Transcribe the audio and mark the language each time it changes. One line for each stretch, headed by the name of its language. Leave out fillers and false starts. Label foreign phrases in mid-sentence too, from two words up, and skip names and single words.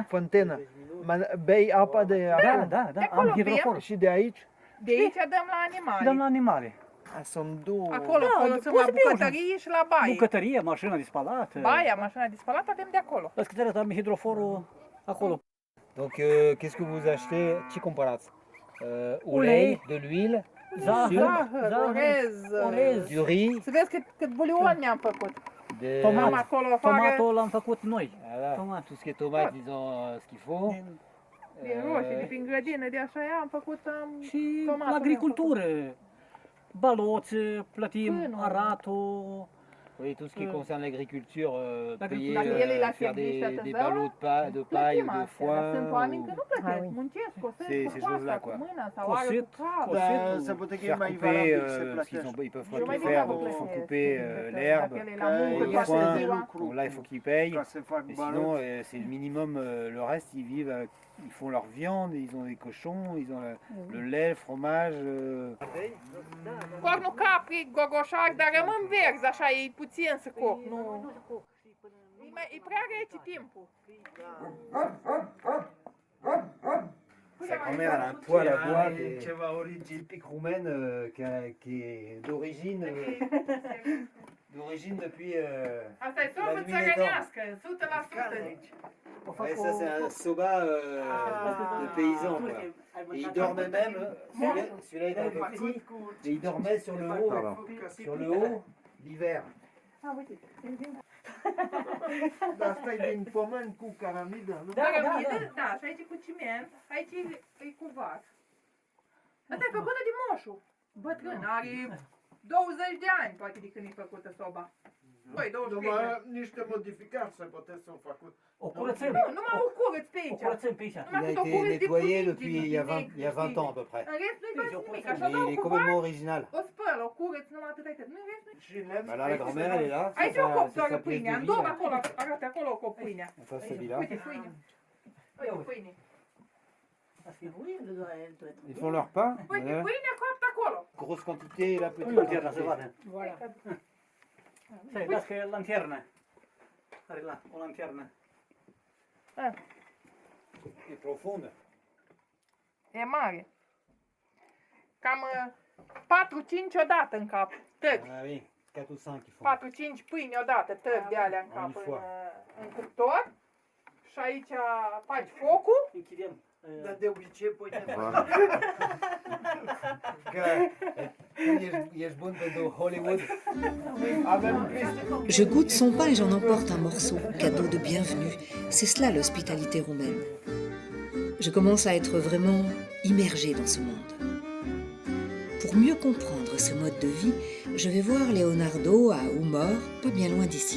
Romanian: fântână, bei apa de Da, acolo? da, da, acolo am hidrofor. Și de aici? De aici dăm la animale. Dăm la animale. Sunt două. Acolo folosim poți la să bei bucătărie și la baie. Bucătărie, mașina de spălat. Baia, mașina de spălat, avem de acolo. Las că te arăt, am hidroforul acolo.
French: Donc, qu'est-ce que vous achetez?
Romanian: Ce cumpărați? Ulei,
French: de l'huile,
Romanian: Zahăr, Orez.
French: du riz,
Romanian: Să vezi cât bulion mi-am făcut.
French: de
Romanian: Am acolo afară Tomatul l-am făcut noi.
French: voilà,
Romanian: Tomat.
French: tout ce qui est tomate, disons ce qu'il faut.
Romanian: din roșii, de prin grădină, de așa am făcut Și tomatul la agricultură. Baloțe, plătim, Până.
French: Oui,
Romanian: aratul.
French: tout ce qui concerne l'agriculture, payer,
Romanian: Dacă el e la
French: faire
Romanian: serviciu
French: des
Romanian: atât,
French: ballots de paille ou de foin.
Romanian: Sunt oameni că nu
French: ou
Romanian: plătesc, muncesc, cosesc
French: C'est
Romanian: cu
French: ces
Romanian: coasta,
French: choses-là,
Romanian: cu
French: quoi.
Romanian: mâna sau are Cosit, cu cap. cosit. Dar se poate că e
French: faire
Romanian: mai
French: couper,
Romanian: valabil să
French: parce qu'ils
Romanian: plătești.
French: ils peuvent
Romanian: Eu
French: pas
Romanian: mai
French: tout faire,
Romanian: degrabă
French: donc ils font
Romanian: plătesc,
French: couper
Romanian: decât
French: l'herbe,
Romanian: dacă el e la muncă
French: les
Romanian: toată
French: foins.
Romanian: ziua.
French: Bon, là, il faut qu'ils payent.
Romanian: Ca să fac
French: Mais sinon,
Romanian: balot.
French: c'est le minimum. Le reste, ils vivent, ils font leur viande, ils ont des cochons, ils ont le lait, le fromage.
Romanian: Cornul capri, gogoșac, dar rămân verzi, așa, e puțin să coc, nu... E prea rece timpul.
French: Sa grand-mère, elle a un poêle à bois ceva origine typique roumaine qui est d'origine depuis
Romanian: Asta e la sobă
French: nuit des
Romanian: țărănească, 100% deci.
French: Ouais, ça c'est un soba de paysan quoi. Et il dormait même, celui-là il était petit, et il dormait sur le haut l'hiver.
Romanian: Ah, uite. Dar asta e din pământ cu caramidă, nu? Cărămidă, da, și aici e cu ciment, aici e cu vac. Asta e făcută de moșu. Bătrân, are 20 de ani poate de când e făcută soba. Băi, 20 de ani. Numai niște modificări se poate să făcut. O curățăm. Nu, numai o curăț pe O aici. curățăm pe aici.
French: Il a été nettoyé depuis il y a 20 ans à peu près.
Romanian: În rest nu-i faci nimic, așa
French: Mais il
Romanian: dau
French: est
Romanian: cu
French: complètement
Romanian: bani,
French: original.
Romanian: o spăl, o curăț, numai atât, atât. Nu-i rest, nu-i. Și lemn.
French: Bah là, la grand-mère elle est là.
Romanian: Aici
French: C'est
Romanian: o cop
French: sa
Romanian: doar
French: pièce
Romanian: pâinea,
French: de
Romanian: în
French: vie,
Romanian: două
French: là.
Romanian: acolo, arată acolo o cop pâinea.
French: Enfin, celui-là.
Romanian: Uite, pâine. Uite, pâine.
French: Parce que oui, elle doit être. Ils font leur pain.
Romanian: Uite,
French: Voilà.
Romanian: pâinea coaptă acolo.
French: Grosse quantité, la petite
Romanian: Nu lanterna se
French: quantité.
Romanian: vadă.
French: Voilà.
Romanian: Să-i dați lanternă. Are la o lanternă.
French: Et profonde.
Romanian: E mare. Cam 4-5 odată în cap. Tăbi.
French: Ah oui, 4 ou 5 ils font.
Romanian: 4-5 pâini odată, tăbi de alea în cap În foa. în cuptor. Și aici faci focul. Închidem. Dar de obicei pui
French: Voilà.
Romanian: Că ești bun pentru Hollywood. avem peste.
French: Je goûte son pain et j'en emporte un morceau, cadeau de bienvenue. C'est cela l'hospitalité roumaine. Je commence à être vraiment immergée dans ce monde. Pour mieux comprendre ce mode de vie, je vais voir Leonardo à Umor, pas bien loin d'ici.